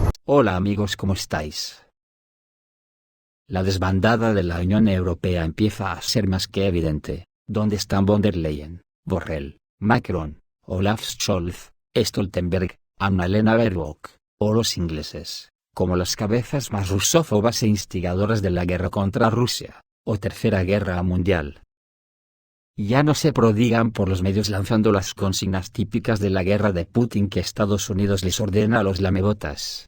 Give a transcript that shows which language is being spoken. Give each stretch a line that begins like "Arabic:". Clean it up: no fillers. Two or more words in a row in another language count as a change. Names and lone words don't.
Spanish: Hola amigos, ¿cómo estáis? La desbandada de la Unión Europea empieza a ser más que evidente. ¿Dónde están von der Leyen, Borrell, Macron, Olaf Scholz, Stoltenberg, Annalena Baerbock, o los ingleses, como las cabezas más rusófobas e instigadoras de la guerra contra Rusia, o Tercera Guerra Mundial? Ya no se prodigan por los medios lanzando las consignas típicas de la guerra de Putin que Estados Unidos les ordena a los lamebotas.